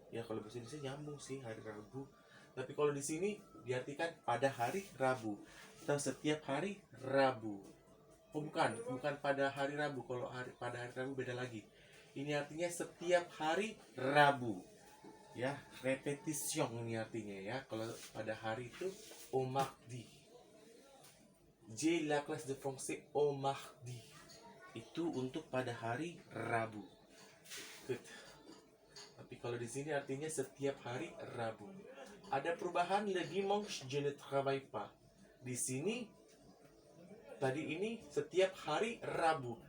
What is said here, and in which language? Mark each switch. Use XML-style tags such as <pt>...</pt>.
<id>Ya kalau bahasa Indonesia nyambung sih hari Rabu. Tapi kalau di sini diartikan pada hari Rabu atau setiap hari Rabu. Oh bukan pada hari Rabu. Kalau pada hari Rabu beda lagi. Ini artinya setiap hari Rabu. Ya, repetition ini artinya ya. Kalau pada hari itu</id> <fr>au mardi. J'ai la classe de français au mardi.</fr> <id>Itu untuk pada hari Rabu. Good. Tapi kalau di sini artinya setiap hari Rabu. Ada perubahan,</id> <fr>le dimanche je ne travaille pas.</fr> <id>Di sini tadi ini setiap hari Rabu.</id>